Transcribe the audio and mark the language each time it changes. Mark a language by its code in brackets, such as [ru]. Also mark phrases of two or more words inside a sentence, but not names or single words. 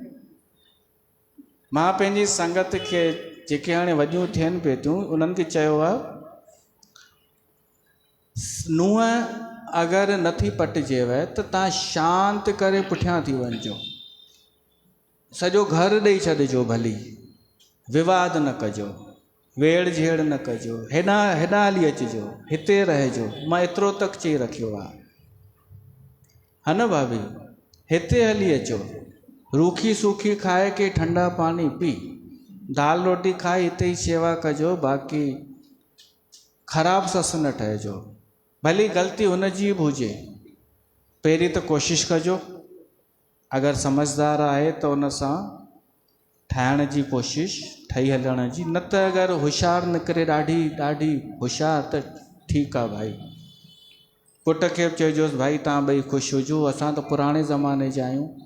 [sd] मां पंहिंजी संगत खे जेके हाणे वॾियूं थियनि पियूं थियूं, उन्हनि खे चयो आहे नुंहुं अगरि नथी पटिजेव त तव्हां शांत करे पुठियां थी वञिजो, सॼो घर ॾेई छॾिजो भली, विवाद न कजो, वेड़ झेड़ न कजो, हेॾा हेॾा हली अचिजो, हिते रहिजो, मां एतिरो तक चई रखियो आहे, है न भाभी, हिते हली अचो, [hi] रूखी सूखी खाए के ठंडा पानी पी, दाल रोटी खाए [sd] हिते ई सेवा कजो, बाक़ी ख़राब ससु न ठहिजो, भली ग़लती हुन जी बि हुजे, पहिरीं त कोशिशि कजो, अगरि समझदार आहे त उन सां ठाहिण जी कोशिशि, ठही हलण जी, न त अगरि होशियारु निकिरे ॾाढी ॾाढी होशियारु त ठीकु आहे भाई, पुट खे बि चइजोसि भाई तव्हां ॿई ख़ुशि हुजो, असां त पुराणे ज़माने जा आहियूं,